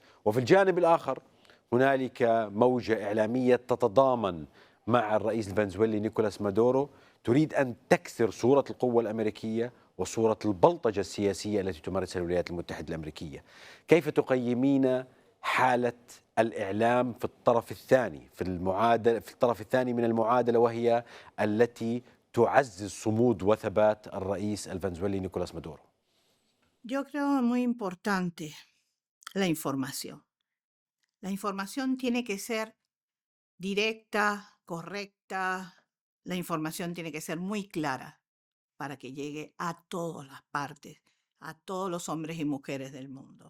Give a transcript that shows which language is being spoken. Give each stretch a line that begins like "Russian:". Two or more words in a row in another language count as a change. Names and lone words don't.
Arabic: وفي الجانب الآخر هنالك موجة إعلامية تتضامن مع الرئيس الفنزويلي نيكولاس مادورو، تريد أن تكسر صورة القوة الأمريكية وصورة البلطجة السياسية التي تمارسها الولايات المتحدة الأمريكية. كيف تقيمين حالة الإعلام في الطرف الثاني، في الطرف الثاني من المعادلة، وهي التي تعزز صمود وثبات الرئيس الفنزويلي نيكولاس مادورو؟
Spanish: Yo creo muy importante la información. La información tiene que ser directa, correcta. La información tiene que ser muy clara para que llegue a todas las partes, a todos los hombres y mujeres del mundo.